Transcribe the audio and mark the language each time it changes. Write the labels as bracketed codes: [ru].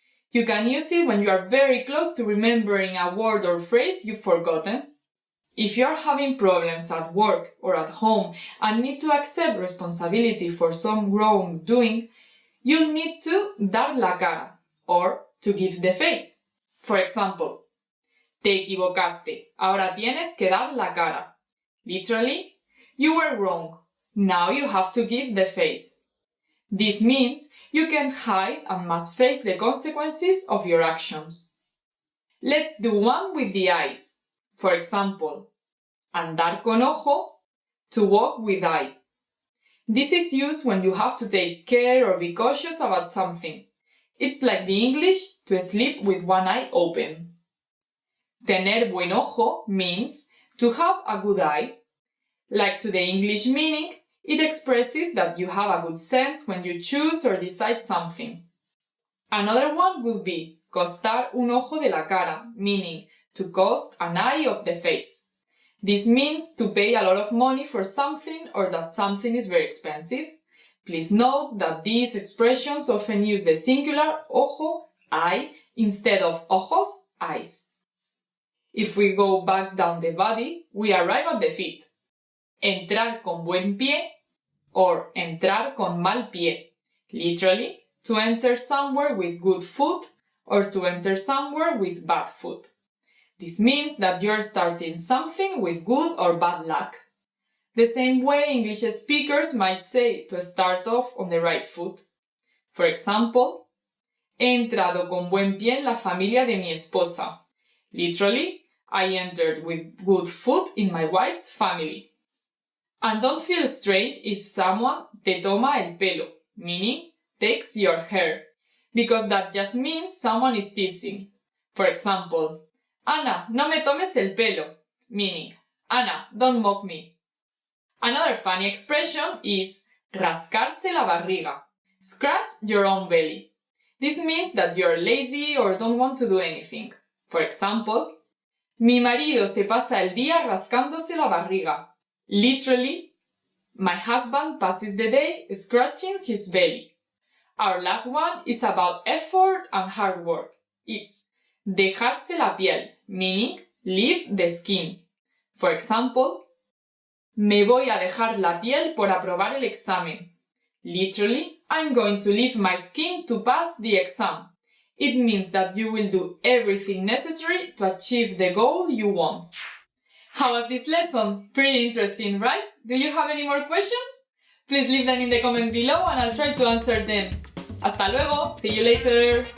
[en] You can use it when you are very close to remembering a word or phrase you've forgotten. If you are having problems at work or at home and need to accept responsibility for some wrongdoing, you'll need to dar la cara, or to give the face. For example, [es] te equivocaste, ahora tienes que dar la cara. [en] Literally, you were wrong, now you have to give the face. This means you can't hide and must face the consequences of your actions. Let's do one with the eyes. For example, andar con ojo, to walk with eye. This is used when you have to take care or be cautious about something. It's like the English to sleep with one eye open. Tener buen ojo means to have a good eye. Like to the English meaning, it expresses that you have a good sense when you choose or decide something. Another one would be costar un ojo de la cara, meaning to cost an eye of the face. This means to pay a lot of money for something or that something is very expensive. Please note that these expressions often use the singular ojo, eye, instead of ojos, eyes. If we go back down the body, we arrive at the feet. [es] Entrar con buen pie or entrar con mal pie. [en] Literally, to enter somewhere with good foot or to enter somewhere with bad foot. This means that you're starting something with good or bad luck. The same way English speakers might say to start off on the right foot. For example, [es] he entrado con buen pie en la familia de mi esposa. [en] Literally, I entered with good foot in my wife's family. And don't feel strange if someone [es] te toma el pelo, [en] meaning takes your hair, because that just means someone is teasing. For example, Ana, [es] no me tomes el pelo, [en] meaning, Ana, don't mock me. Another funny expression is rascarse la barriga, scratch your own belly. This means that you're lazy or don't want to do anything. For example, [es] mi marido se pasa el día rascándose la barriga. [en] Literally, my husband passes the day scratching his belly. Our last one is about effort and hard work. It's dejarse la piel, meaning leave the skin. For example, [es] me voy a dejar la piel por aprobar el examen. [en] Literally, I'm going to leave my skin to pass the exam. It means that you will do everything necessary to achieve the goal you want. How was this lesson? Pretty interesting, right? Do you have any more questions? Please leave them in the comment below and I'll try to answer them. [es] Hasta luego! [en] See you later!